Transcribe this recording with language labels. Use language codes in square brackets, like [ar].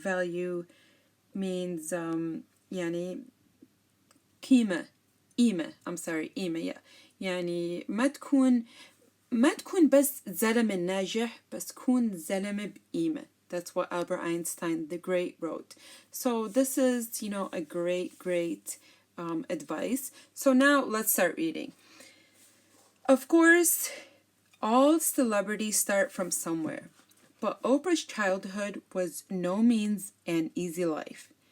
[en] Value means [ar] يعني قيمة قيمة [en] yeah. [ar] يعني ما تكون بس زلمة ناجح بس تكون زلمة بقيمة. [en] That's what Albert Einstein the great wrote. So this is, a great advice. So now let's start reading. Of course, all celebrities start from somewhere, but Oprah's childhood was no means an easy life.